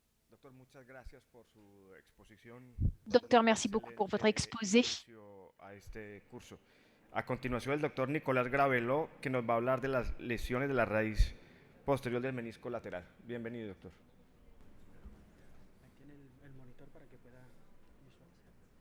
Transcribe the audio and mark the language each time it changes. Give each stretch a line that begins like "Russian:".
Spanish: Doctor, muchas gracias por su exposición.
French: Docteur, merci beaucoup pour votre exposé.
Spanish: A este curso. A continuación, el doctor Nicolás Gravelo, que nos va a hablar de las lesiones de la raíz posterior del menisco lateral. Bienvenido, doctor. Tiene el monitor para que pueda visualizar.